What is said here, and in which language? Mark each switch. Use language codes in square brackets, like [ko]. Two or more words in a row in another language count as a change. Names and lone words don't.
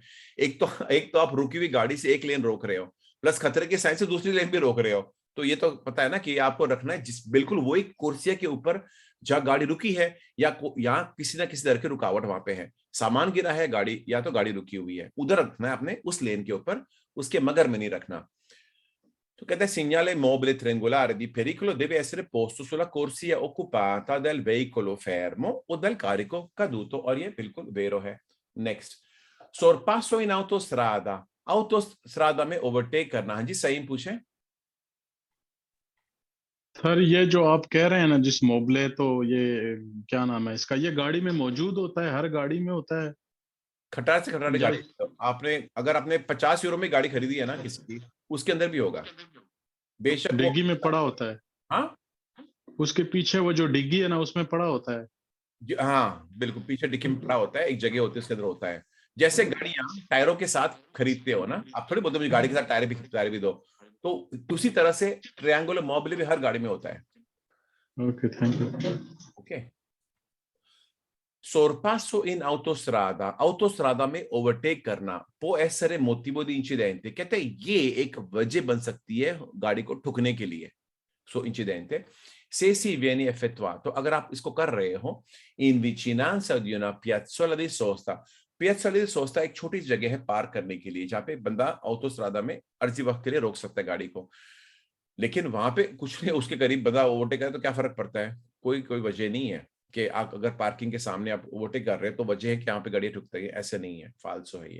[hi] एक तो आप रुकी हुई गाड़ी से एक लेन रोक रहे हो, प्लस खतरे के साइन से दूसरी लेन भी रोक रहे हो, तो ये तो पता है ना कि आपको रखना है जिस बिल्कुल वही कुर्सिया के ऊपर जहां गाड़ी रुकी है, या किसी ना किसी तरह की रुकावट वहां पे है, सामान गिरा है गाड़ी या तो गाड़ी रुकी हुई है, उधर रखना है आपने उस लेन के ऊपर, उसके मगर में नहीं रखना। तो कहता है [it] segnale mobile triangolare di pericolo deve essere posto sulla corsia occupata del veicolo fermo o del carico caduto, [hi] और ये बिल्कुल वेरो है। नेक्स्ट, [it] sorpasso in autostrada, [hi] autostrada में ओवरटेक करना। हाँ जी सही पूछे। सर ये जो आप कह रहे हैं ना जिस मोबले, तो ये क्या नाम है इसका, ये गाड़ी में मौजूद होता है, हर गाड़ी में होता है? खटारा से खटारा गाड़ी, आपने अगर आपने 50 यूरो में गाड़ी खरीदी है ना किसी की, उसके अंदर भी होगा बेशक वो। डिग्गी में पड़ा होता है? हाँ उसके पीछे वो जो डिग्गी है ना उसमें पड़ा होता है? हाँ बिल्कुल, पीछे डिक्की में पड़ा होता है, एक जगह होती है उसके अंदर होता है। जैसे गाड़ियां टायरों के साथ खरीदते हो ना, आप थोड़ी बोलते मुझे गाड़ी के साथ टायर भी दो, तो उसी तरह से [it] triangolare mobile [hi] भी हर गाड़ी में होता है। [en] okay thank you. [hi] ओके, [it] sorpasso in autostrada, autostrada [hi] में ओवरटेक करना, [it] può essere motivo di incidente, [hi] कहते हैं ये एक वजह बन सकती है गाड़ी को ठुकने के लिए। [it] सो incidente se si viene effettuato, [hi] अगर आप इसको कर रहे हो [it] in vicinanza di una piazzola di sosta, piazzola di sosta [hi] एक छोटी जगह है पार्क करने के लिए जहाँ पे बंदा ऑटोस्ट्रादा में अर्जी वक्त के लिए रोक सकता है गाड़ी को। लेकिन वहां पे कुछ नहीं, उसके करीब बंदा ओवरटेक करे तो क्या फर्क पड़ता है? कोई वजह नहीं है कि आप अगर पार्किंग के सामने आप ओवरटेक कर रहे हैं तो वजह है कि यहाँ पे गाड़ी ठुकता है, ऐसे नहीं है, फालसो है ये।